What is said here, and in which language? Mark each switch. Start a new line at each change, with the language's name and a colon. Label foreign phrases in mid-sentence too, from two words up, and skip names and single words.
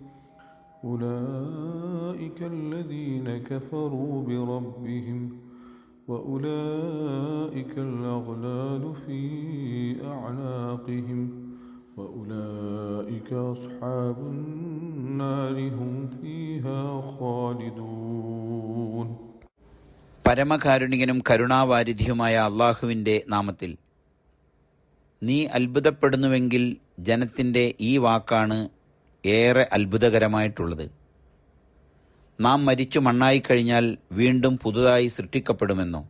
Arabic: أولئك الذين كفروا بربهم وأولئك الأغلال في أعناقهم وأولئك أصحاب النار هم فيها خالدون.
Malayalam: പരമകാരുണികനും കരുണാവാരിധിയുമായ അള്ളാഹുവിൻ്റെ നാമത്തിൽ. നീ അത്ഭുതപ്പെടുന്നുവെങ്കിൽ ജനത്തിൻ്റെ ഈ വാക്കാണ് ഏറെ അത്ഭുതകരമായിട്ടുള്ളത്. നാം മരിച്ചു മണ്ണായിക്കഴിഞ്ഞാൽ വീണ്ടും പുതുതായി സൃഷ്ടിക്കപ്പെടുമെന്നോ?